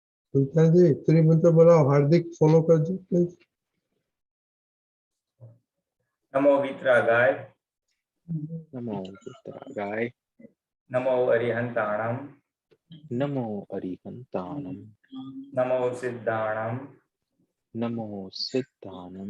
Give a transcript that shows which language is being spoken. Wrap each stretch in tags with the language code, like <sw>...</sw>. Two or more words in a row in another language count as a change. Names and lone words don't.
<hi>सुल्तान जी त्रिमंत्र बोलाओ, हार्दिक फॉलो कर दो प्लीज।</hi> <sa>नमो वितरागाय, नमो वितरागाय,</sa> <pra>नमो अरिहंताणम, नमो अरिहंताणम, नमो सिद्धाणम, नमो सिद्धानम,</pra>